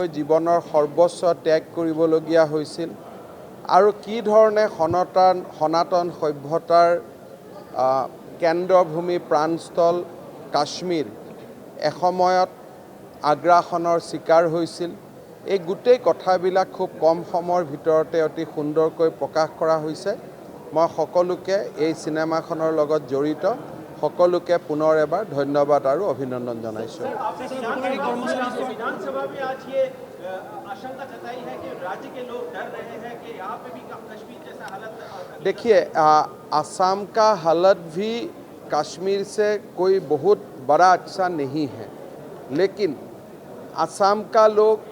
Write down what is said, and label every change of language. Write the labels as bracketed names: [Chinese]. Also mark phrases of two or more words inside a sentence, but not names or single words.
[Assamese] জীৱনৰ সৰ্বোচ্চ ত্যাগ কৰিবলগীয়া হৈছিল আৰু কি ধৰণে সনাতন সভ্যতাৰ কেন্দ্ৰভূমি প্ৰাণস্থল কাশ্মীৰ এসময়ত আগ্ৰাসনৰ চিকাৰ হৈছিল, এই গোটেই কথাবিলাক খুব কম সময়ৰ ভিতৰতে অতি সুন্দৰকৈ প্ৰকাশ কৰা হৈছে। মই সকলোকে এই চিনেমাখনৰ লগত জড়িত সকলোকে পুনৰ এবাৰ ধন্যবাদ আৰু অভিনন্দন জনাইছোঁ। [Hindi] देखिए, असम का हालत भी कश्मीर से कोई बहुत बड़ा अच्छा नहीं है, लेकिन असम का लोग